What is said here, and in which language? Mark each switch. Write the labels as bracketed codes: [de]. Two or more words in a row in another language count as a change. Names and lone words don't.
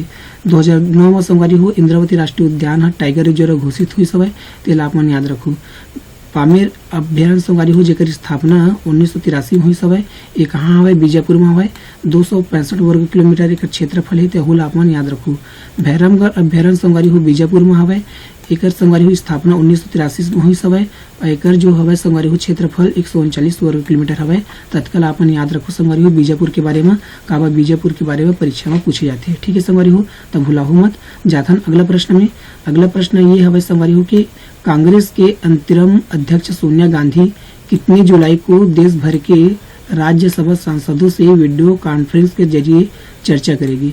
[hne] 2009 में संगवारी हो इंद्रावती राष्ट्रीय उद्यान है टाइगर रिजर्व घोषित हुई सब है। तो आप मन याद रखो। पामेर अभ्यारण्य संगवारी हो जेकर स्थापना 1983 में हुई सब है। ये कहाँ हवे? बीजापुर में हवे। 265 वर्ग किलोमीटर एक क्षेत्रफल है। तो आप मन याद रखो। भैरमगढ़ अभ्यारण्य संगवारी हो बीजापुर में हवे। एकर संगवारी हो स्थापना 1983 में हुई सब है। और एकर जो हवे संगवारी हो क्षेत्रफल 139 वर्ग किलोमीटर हवे। तत्काल आप मन याद रखो संगवारी हो बीजापुर के बारे में काबा बीजापुर के बारे में परीक्षा में पूछे जाते हैं। ठीक है संगवारी हो। तब भूलाओ मत। जाथन अगला प्रश्न में। अगला प्रश्न ये हवे संगवारी हो कि कांग्रेस के अंतरिम अध्यक्ष सोनिया गांधी कितनी जुलाई को देश भर के राज्यसभा सांसदों से [en] video conference [hne] के जरिए चर्चा करेगी?